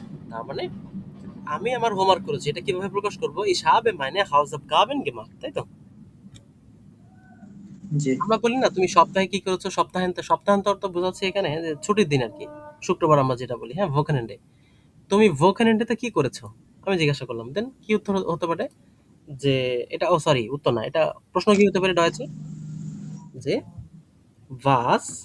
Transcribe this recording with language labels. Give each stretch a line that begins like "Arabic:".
Bangla: তার মানে আমি আমার হোমওয়ার্ক করেছি, এটা কিভাবে প্রকাশ করব?
German: ich habe meine Hausaufgaben gemacht,
Bangla: তাই তো? জি। আমরা বলি না তুমি সপ্তাহে কি করেছো, সপ্তাহান্তে, সপ্তাহান্ত অর্থ বোঝাচ্ছে এখানে যে ছুটির দিন আর কি, শুক্রবার আমরা যেটা বলি, হ্যাঁ, ভোকানেন্ডে। তুমি ভোকানেন্ডেতে কি করেছো, আমি জিজ্ঞাসা করলাম, দেন কি উত্তর হতে পারে? যে এটা, ও সরি, উত্তর না, এটা প্রশ্ন কি হতে পারে ডয়েছে, যে was